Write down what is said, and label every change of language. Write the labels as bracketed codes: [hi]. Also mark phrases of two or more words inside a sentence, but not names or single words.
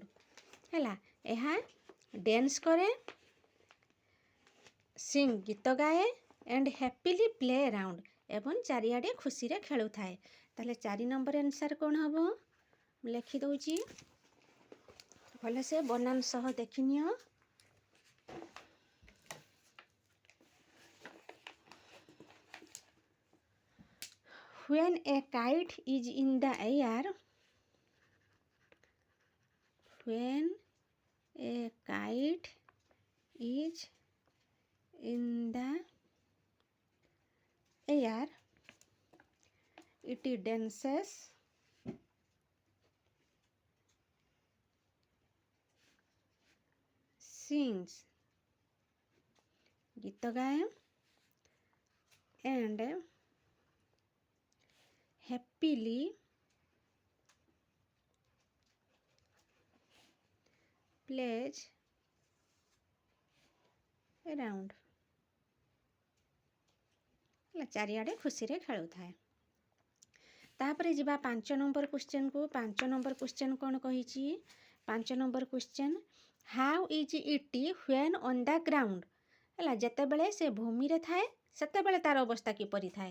[or] ହେଲା, ଏହା ଡ୍ୟାନ୍ସ କରେ, ଗୀତ ଗାଏ, [en] and happily play around, [or] ଏବଂ ଚାରିଆଡ଼େ ଖୁସିରେ ଖେଳୁଥାଏ। ତାହେଲେ 4 ନମ୍ବର ଆନ୍ସର କ'ଣ ହେବ? ମୁଁ ଲେଖିଦେଉଛି, ଭଲସେ ବନାନ ସହ ଦେଖିନିଅ। [en] When a kite is in the air, when a kite is in the air, it dances, sings, [or] ଗୀତ ଗାଏ, [en] and happily plays around, [or] ଚାରିଆଡ଼େ ଖୁସିରେ ଖେଳୁଥାଏ। ତାପରେ ଯିବା 5 ନମ୍ବର କ୍ୱେଶ୍ଚନକୁ। 5 ନମ୍ବର କ୍ୱେଶ୍ଚନ କ'ଣ କହିଛି? [en] 5 number question, how is it when on the ground. [or] ହେଲା, ଯେତେବେଳେ ସେ ଭୂମିରେ ଥାଏ ସେତେବେଳେ ତାର ଅବସ୍ଥା କିପରି ଥାଏ?